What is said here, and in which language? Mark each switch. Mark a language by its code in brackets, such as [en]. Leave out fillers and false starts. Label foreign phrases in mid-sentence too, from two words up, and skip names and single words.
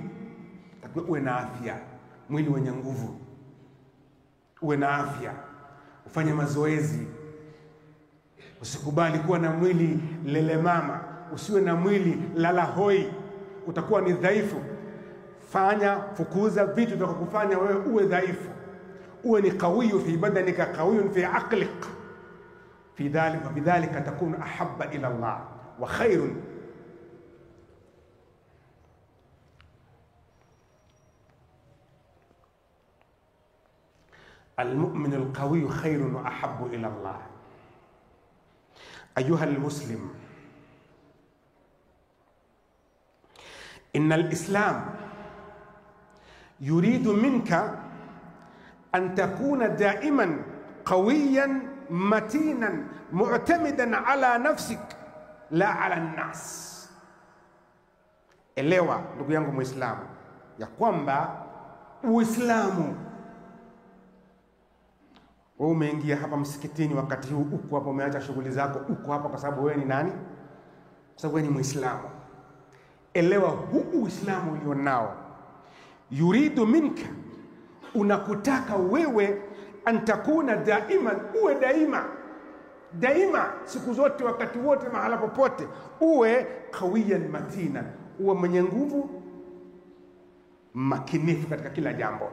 [sw] Takiwa uwe na afya, mwili wenye nguvu, uwe na afya, ufanye mazoezi. Usikubali kuwa na mwili lelemama, usiwe na mwili lala hoi, utakuwa ni dhaifu. Fukuza vitu vya kukufanya wewe uwe dhaifu, uwe ni [ar] قوي في بدنك قوي في عقلك. في ذلك بذلك تكون أحب إلى الله وخير. المؤمن القوي خير وأحب إلى الله. أيها المسلم، إن الإسلام يريد منك أن تكون دائما قويا متينا معتمدا على نفسك لا على الناس. [sw] Elewa ndugu yangu Muislamu ya kwamba Uislamu, wewe umeingia hapa msikitini wakati huu, uko hapa, umeacha shughuli zako, uko hapa kwa sababu wewe ni nani? Kwa sababu wewe ni Muislamu. Elewa huu Uislamu ulionao, [ar] يريد منك, [sw] unakutaka wewe, [ar] أن تكون دائما, [sw] uwe daima, siku zote, wakati wote, mahala popote, uwe [ar] قويا متينا, [sw] uwe mwenye nguvu, makinifu katika kila jambo.